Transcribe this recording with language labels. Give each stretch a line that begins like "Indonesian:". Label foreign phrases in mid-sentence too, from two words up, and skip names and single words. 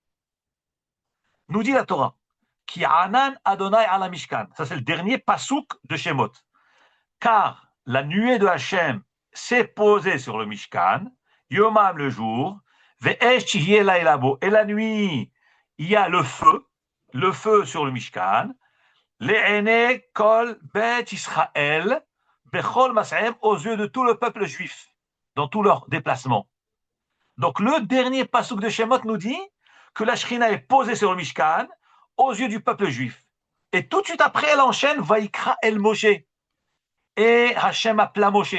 French: Nous dit la Torah,
Hebrew: כי ענן אדוני על המשכן.
French: Ça, c'est le dernier pasouk de Shemot. Car la nuée de Hachem s'est posée sur le Mishkan, Yomam le jour, et la nuit, il y a le feu sur le Mishkan,
Hebrew: לעיני כל בית ישראל בכל מסעיהם,
French: aux yeux de tout le peuple juif, dans tous leurs déplacements. Donc le dernier pasuk de Shemot nous dit que la Shrina est posée sur le Mishkan, aux yeux du peuple juif. Et tout de suite après, elle enchaîne,
Hebrew: ויקרא אל משה.
French: Et Hachem appela Moshe.